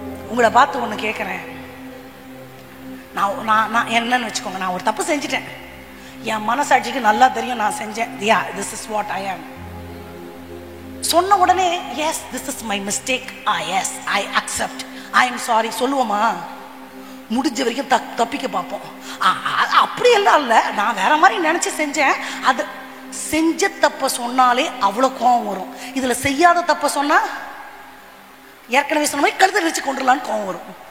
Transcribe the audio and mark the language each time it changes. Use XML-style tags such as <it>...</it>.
<ta>உங்களை பார்த்து ஒண்ணு கேட்கிறேன். நான் என்னன்னு வச்சுக்கோங்க, நான் ஒரு தப்பு செஞ்சுட்டேன். என் மனசாட்சிக்கு நல்லா தெரியும் நான் செஞ்சேன்.</ta> <en>this is what I am.</en> <ta>சொன்ன உடனே</ta> <en>yes, this is my mistake. yes, I accept. I am sorry</en> <ta>சொல்லுவோமா? முடிஞ்ச வரைக்கும் தப்பிக்க பார்ப்போம். அப்படி எல்லாம் இல்லை, நான் வேற மாதிரி நினைச்சு செஞ்சேன். அது செஞ்ச தப்ப சொன்னாலே அவ்வளவு கோபம் வரும். இதுல செய்யாத தப்ப சொன்னா ஏற்கனவே சொன்ன மாதிரி கழுத்தை வச்சு கொண்டுலான்னு கோபம் வரும்.</ta>